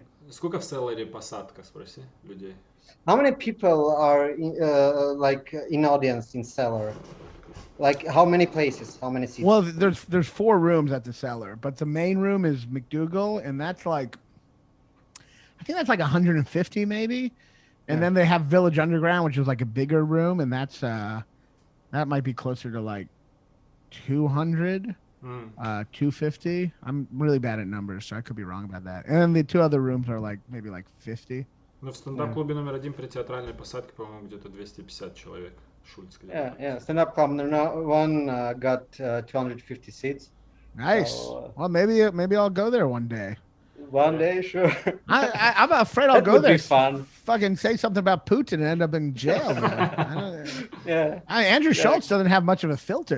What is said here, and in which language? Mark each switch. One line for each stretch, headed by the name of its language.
Russian: Сколько в Селларе посадка, спроси людей?
English: How many people are like in audience in Cellar? Like how many places? How many seats? Well, there's 4 rooms at the Cellar, but the main room is McDougal, and that's like, I think that's like 150 maybe. And then they have Village Underground, which is like a bigger room, and that's that might be closer to like 200, 250. I'm really bad at numbers, so I could be wrong about that. And then the 2 other rooms are like maybe like 50.
Russian: Ну, в стендап-клубе номер 1 при театральной посадке, по-моему, где-то 250 человек. Шульц.
English: Yeah. Stand-up club number 1 got 250 seats. Nice. So, well, maybe I'll go there one day. One day, sure. I'm afraid I'll go there. Be fun. Fucking say something about Putin and end up in jail. Yeah. Andrew Schultz doesn't have much of a filter.